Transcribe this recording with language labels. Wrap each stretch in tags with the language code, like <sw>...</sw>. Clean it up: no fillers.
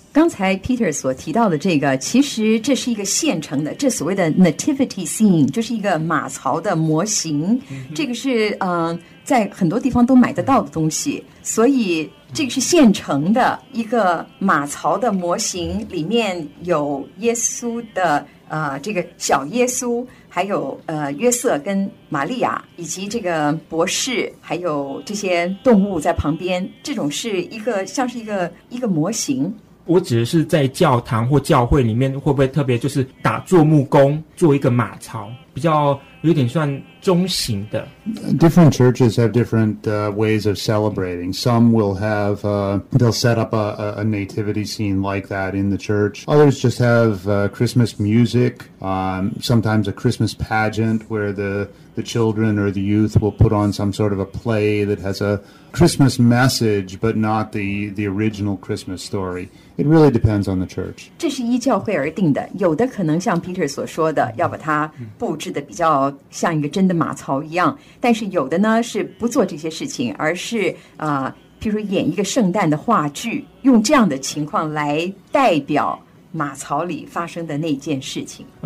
<zh>刚才 Peter 所提到的这个，其实这是一个现成的，这所谓的 Nativity Scene 就是一个马槽的模型，这个是在很多地方都买得到的东西，所以这个是现成的一个马槽的模型，里面有耶稣的这个小耶稣，还有约瑟跟玛利亚，以及这个博士，还有这些动物在旁边，这种是一个像是一个模型。我指的是在教堂或教会里面会不会特别就是打做木工做一个马槽，比较有点算中型的。</zh> <en>Different churches have different、ways of celebrating. Some will have、they'll set up a nativity scene like that in the church. Others just have、Christmas music,、sometimes a Christmas pageant where the children or the youth will put on some sort of a play that has a Christmas message, but not the original Christmas story. It really depends on the church.</en> <zh>这是依教会而定的，有的可能像 Peter 所说的，要把它布置的比较像一个真的马槽一样，但是有的呢，是不做这些事情，而是、譬如演一个圣诞的话剧，用这样的情况来代表马槽里发生的那件事情。</zh>